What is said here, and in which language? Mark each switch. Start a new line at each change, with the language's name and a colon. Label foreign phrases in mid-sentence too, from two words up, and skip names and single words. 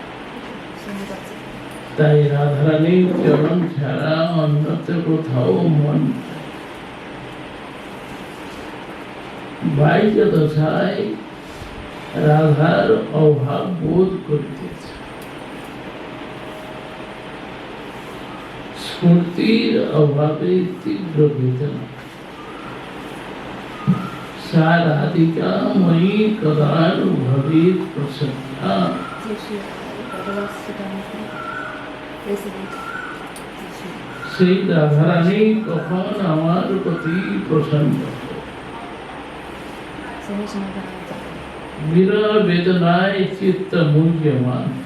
Bangla: তাই রাধারানীর চরণ ছাড়া অন্যত্র কোথাও মন বাহ্য দশায় রাধার অভাব বোধ করিতেছে। স্ফূর্তির অভাবে তীব্র বেদনা।
Sanskrit: सा राधिका मयि कदानु भवेत् प्रसन्ना।
Bangla: সেই রাধারানী কখন আমার প্রতি প্রসন্ন হবে। বিরহ বেদনায় চিত্ত মুহ্যমান।